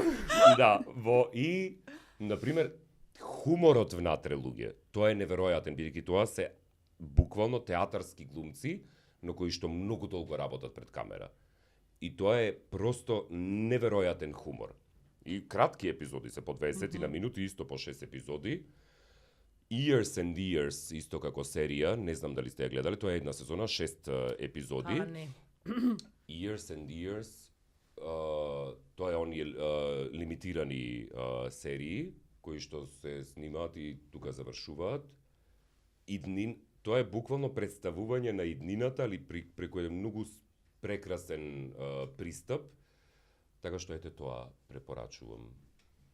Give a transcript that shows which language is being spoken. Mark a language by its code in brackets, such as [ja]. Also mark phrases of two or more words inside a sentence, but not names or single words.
[mk] Да, и например хуморот внатре луѓе, тоа е неверојатен, бидејќи тоа се буквално театарски глумци, но кои што многу долго работат пред камера. И тоа е просто неверојатен хумор. И кратки епизоди се по 20 на минути, исто по 6 епизоди. Years and Years, исто како серија, не знам дали сте ја гледале, тоа е една сезона, 6 епизоди. Не. Years and Years, тоа е оние лимитирани серии, кои што се снимаат и тука завршуваат. Тоа е буквално представување на иднината, али преку еден многу прекрасен пристап, така што ете тоа препорачувам.